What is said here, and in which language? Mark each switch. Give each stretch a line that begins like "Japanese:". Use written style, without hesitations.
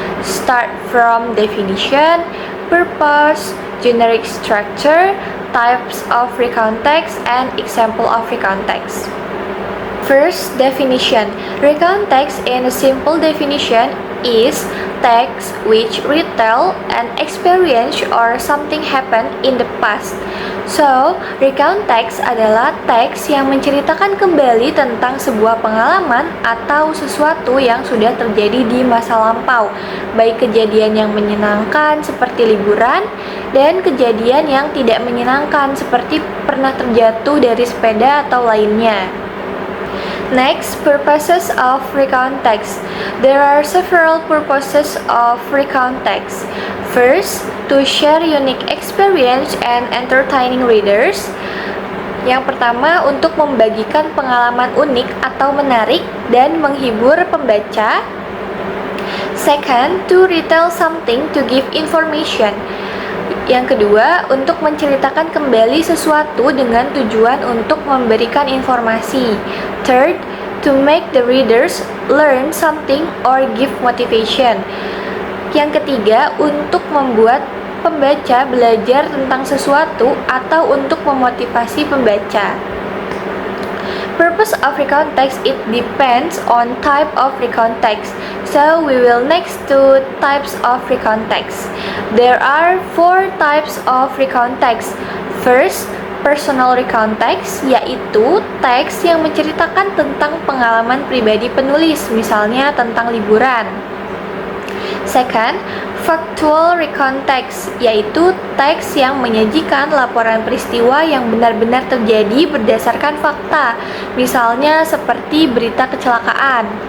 English: Start from definition, purpose, generic structure, types of recontext, and example of recontext. First, definition. Recontext in a simple definition is text which retell an experience or something happened in the past.
Indonesian: So, recontext adalah teks yang menceritakan kembali tentang sebuah pengalaman atau sesuatu yang sudah terjadi di masa lampau, baik kejadian yang menyenangkan seperti liburan dan kejadian yang tidak menyenangkan seperti pernah terjatuh dari sepeda atau lainnya.
English: Next, purposes of recontext. There are several purposes of recontext. First, to share unique experience and entertaining readers.
Indonesian: Yang pertama, untuk membagikan pengalaman unik atau menarik dan menghibur pembaca.
English: Second, to retell something to give information.
Indonesian: Yang kedua, untuk menceritakan kembali sesuatu dengan tujuan untuk memberikan informasi.
English: Third, to make the readers learn something or give motivation.
Indonesian: Yang ketiga, untuk membuat pembaca belajar tentang sesuatu atau untuk memotivasi pembaca.
English: Purpose of recontext, it depends on type of recontext. So we will next to types of recontext. There are 4 types of recontext. First, personal recontext,
Indonesian: yaitu teks yang menceritakan tentang pengalaman pribadi penulis, misalnya tentang liburan.
English: Second, factual recontext,
Indonesian: yaitu teks yang menyajikan laporan peristiwa yang benar-benar terjadi berdasarkan fakta, misalnya seperti berita kecelakaan.